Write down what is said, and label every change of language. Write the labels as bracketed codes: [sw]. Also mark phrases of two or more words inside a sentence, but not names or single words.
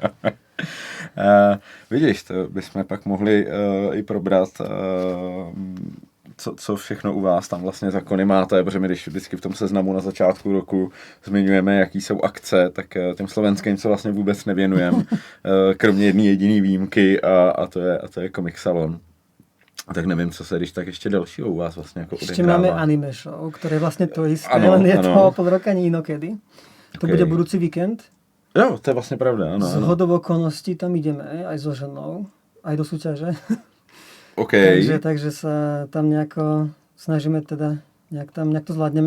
[cs] Vidíš, to bychom pak mohli i probrat, co všechno u vás tam vlastně zákony máte, protože my když vždycky v tom seznamu na začátku roku zmiňujeme, jaký jsou akce, tak těm slovenským se vlastně vůbec nevěnujeme, kromě jedné jediné výjimky a to je Comic Salon. Tak nevím, co se, když tak ještě dalšího u vás vlastně jako odehrává. [sk] Ešte máme anime show, ktoré je vlastne to isté, len je to pol roka nie inokedy. To bude budúci víkend. Jo, to je vlastne pravda, áno. Z hodou okolností tam ideme, aj so ženou, aj do súťaže. OK. takže sa tam nejako snažíme teda, nejak to zvládneme.